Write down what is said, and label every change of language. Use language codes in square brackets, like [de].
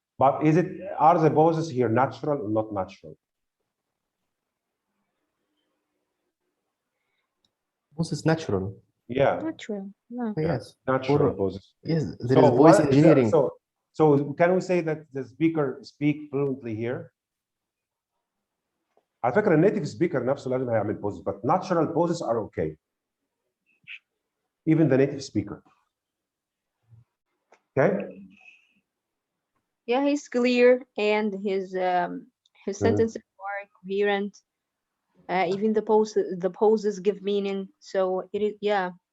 [en] But are the pauses here natural or not natural? This is natural. Yeah. Natural. Yeah. Yes. Natural pauses. Yes, there is voice engineering. So can we say that the speaker speak fluently here? [ar] على فكرة النيتيف سبيكر نفسه لازم هيعمل [en] pauses, but natural pauses are okay. Even the native speaker. Okay? Yeah, he's clear and his sentences are coherent. Even the poses give meaning. So it is, yeah.